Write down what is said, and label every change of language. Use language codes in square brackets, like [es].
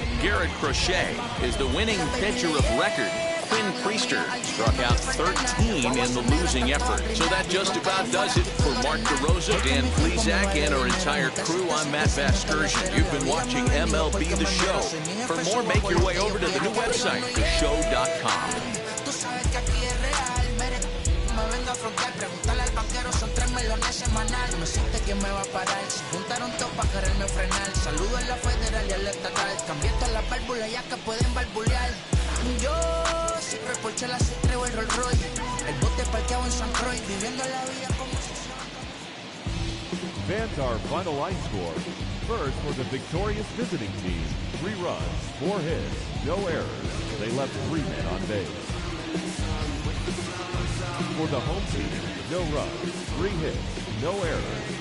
[en] Garrett Crochet is the winning pitcher of record. Quinn Priester struck out 13 in the losing effort. So that just about does it for Mark DeRosa, Dan Plesac, and our entire crew. I'm Matt Vasgersian. You've been watching MLB The Show. For more, make your way over to the new website, theshow.com. [es] Preguntarle al banquero, son 3 melones semanal. No me siente quién me va a parar. Se juntaron todos para quererme frenar. Saludo en la federal y al estatal. Cambié todas las válvulas ya que pueden barbulear. Yo siempre por chela se traigo el Rolls Royce. El bote parqueado en San Croix. Viviendo la vida como si se... [en] Fans, our final line score. First for the victorious visiting team. 3 runs, 4 hits, no errors. They left 3 men on base. For the home team, no runs, 3 hits, no errors.